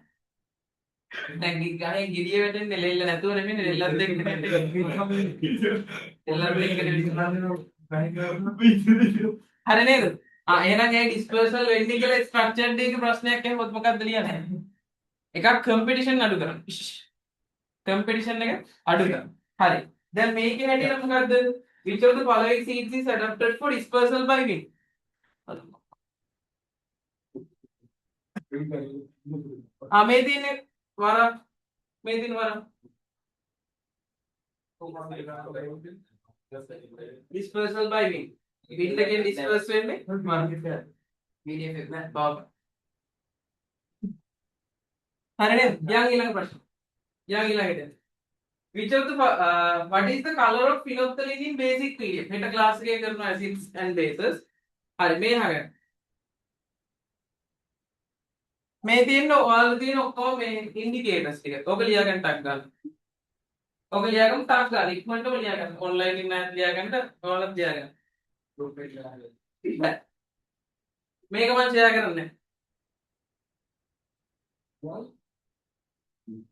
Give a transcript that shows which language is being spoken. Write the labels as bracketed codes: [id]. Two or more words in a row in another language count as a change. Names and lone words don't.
[si] දැන් ගහේ ගිරිය වැටෙන්නේ ලෙල්ල නැතුව නෙමෙයි ලෙල්ලත් එක්ක හරි නේද? එහෙනම් ඒ ඩිස්පර්සල් වෙන්නේ කියලා ස්ට්‍රක්චර්ඩ් එකේ ප්‍රශ්නයක් ඇහුවොත් මොකක්ද ලියන්නේ? එකක් කම්පිටිෂන් අඩු කරන්න. කම්පිටිෂන් එක අඩු කරන්න. හරි. දැන් මේකේ හැටියට මොකද්ද? [en] which of the following seeds is adapted for dispersal by wind? [si] මේ තියෙන්නේ වරක් මේ තියෙන වරක් [en] dispersal by wind. [si] wind එකෙන් disperse වෙන්නේ වරක්. medium එක නෑ බව. හරිනේ? යන් ඊළඟ ප්‍රශ්න. යන් ඊළඟට. [en] which of the what is the color of phenolphthalein in basic medium? [si] හෙට ක්ලාස් එකේ කරන [en] acids and bases. [si] හරි මේ අහගන්න. මේ තියෙන ඔයාලා තියෙන ඔක්කොම මේ ඉන්ඩිකේටර්ස් ටික. ඔක ලියා ගන්න ටක් ගන්න. ඔක ලියා ගන්න ටක් ගන්න. ඉක්මනටම ලියා ගන්න. ඔන්ලයින් ඉන්න අය ලියා ගන්න ඔයාලත් ලියා ගන්න. ගෲප් එකට ලියා ගන්න. මේක මම ෂෙයා කරන්නේ.